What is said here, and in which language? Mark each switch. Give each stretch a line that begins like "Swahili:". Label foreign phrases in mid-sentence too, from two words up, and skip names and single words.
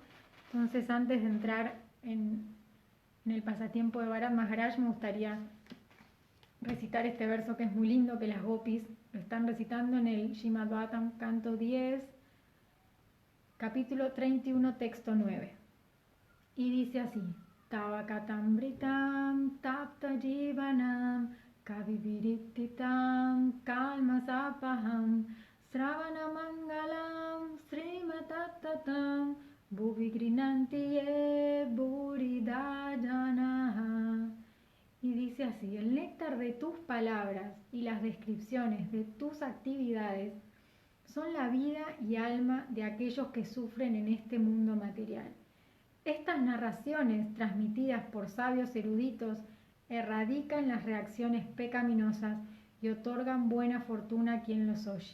Spanish: Entonces, antes de entrar en el pasatiempo de Bharat Maharaj, me gustaría recitar este verso que es muy lindo, que las gopis lo están recitando en el Srimad Bhagavatam, canto 10, capítulo 31, texto 9. Y dice así:
Sanskrit: Tavakatambritam tapta jivanam kavivirittitam kalmasapaham sravanamangalam srimatattatam bhuvigrinanti ye buridajanaha.
Spanish: Y dice así: el néctar de tus palabras y las descripciones de tus actividades son la vida y alma de aquellos que sufren en este mundo material. Estas narraciones, transmitidas por sabios eruditos, erradican las reacciones pecaminosas y otorgan buena fortuna a quien los oye.